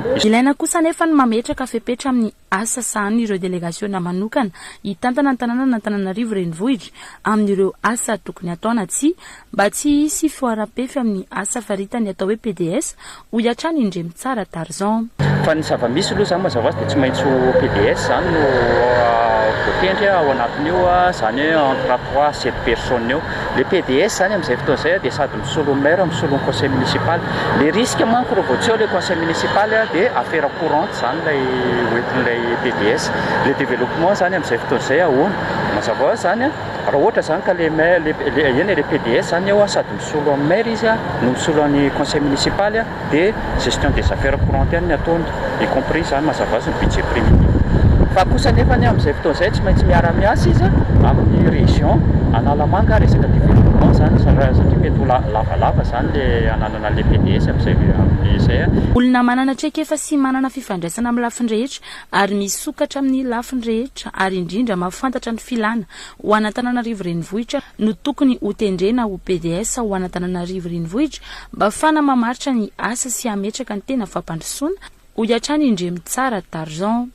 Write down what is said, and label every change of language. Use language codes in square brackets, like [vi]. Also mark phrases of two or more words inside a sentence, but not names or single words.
[mg] Ilaina kosa nefa ny mametraka fepetra amin'ny asa sahan'ny ireo délégation manokana hitantana ny tanàna Antananarivo renivohitra amin'ireo asa tokony ataona mba tsy hisy fihoaram-pefy amin'ny asa faritany atao hoe PDS ho hiatrany Ndremy Tsara Darjan. Fa ny zava-misy aloha zany mazava azy dia tsy maintsy PDS zany no voatendry ao anatin'io zany hoe [fr] entre 3 à 7 personnes [mg] eo. Le PDS zany amin'izay fotoana izay dia sady misolo maire misolo ny [fr] conseil municipal. Le risque [mg] manko raha vao tsy eo [fr] le conseil municipal [mg] dia [fr] affaire courante [mg] zany lay hoentin'ilay PDS. [fr] Le développement [mg] zany amin'izay fotoana izay ahoana mazava azy zany raha ohatra zany ka le PDS zany eo sady misolo amin'ny maire izy no misolo ny [fr] conseil municipal [mg] dia [fr] gestion des affaires courantes [mg] ihany ny ataony [fr] y compris [mg] zany mazava azy ny [fr] budget primitif. [mg] Fa kosa nefa ny amin'izay fotoana izay tsy maintsy miara-miasa izy amin'ny région Analamanga resaka développement zany satria mety ho lavalava zany le ananana le PDS amin'izay. Olona manana traikefa sy manana fifandraisana amin'ny lafiny rehetra ary misokatra amin'ny lafiny rehetra ary indrindra mahafantatra ny filana ho an'ny Antananarivo renivohitra no tokony ho tendrena ho PDS ho an'ny Antananarivo renivohitra mba fana mamaritra ny asa sy ametraka ny tena fampandrosoana ho hiatrany Ndremy Tsara Darjan.